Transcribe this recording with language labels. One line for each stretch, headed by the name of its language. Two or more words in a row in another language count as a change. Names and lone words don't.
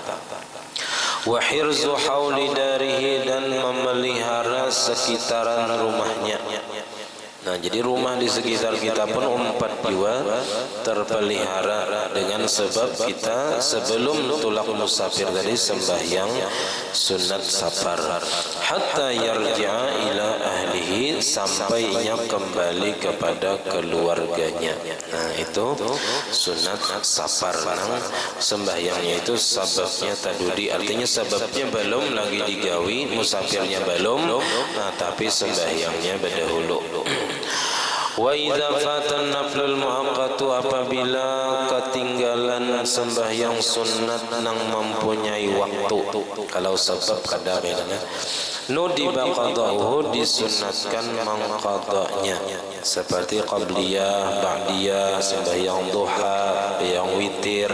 Arabic: وحرز حول داره,
Banjar: dan memelihara sekitaran rumahnya. Nah, jadi rumah di sekitar kita pun 4 jiwa terpelihara dengan sebab kita sebelum tulak musafir tadi sembahyang sunat safar,
Arabic: حتى يرجع إلى أهله,
Banjar: sampainya kembali kepada keluarganya. Nah, itu sunat safar. Nah, sembahyangnya itu sababnya tadudi, artinya sebabnya belum lagi digawi, musafirnya belum, nah, tapi sembahyangnya berdahulu.
Arabic: وإذا فات النفل المؤقت,
Banjar: apabila ketinggalan sembahyang sunat nang mempunyai waktu. Kalau sebab kada bedanya.
Arabic: ندب قضاؤه,
Banjar: disunatkan mengqadanya, seperti qabliyah, ba'diyah, sembahyang duha, yang witir.